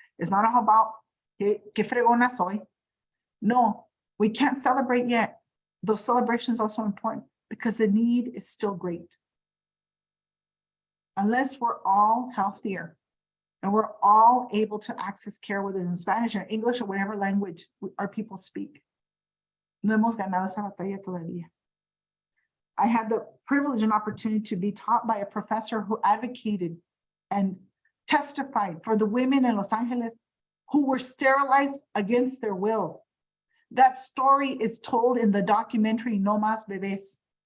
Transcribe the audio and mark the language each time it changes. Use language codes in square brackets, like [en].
[en] It's not about [es] que fregona soy. [en] No, we can't celebrate yet. Those celebrations are so important because the need is still great. Unless we're all healthier, and we're all able to access care, whether in Spanish or English or whatever language our people speak. [es] No hemos ganado esa batalla todavía. [en] I had the privilege and opportunity to be taught by a professor who advocated and testified for the women in Los Angeles who were sterilized against their will. That story is told in the documentary No Más Bebés.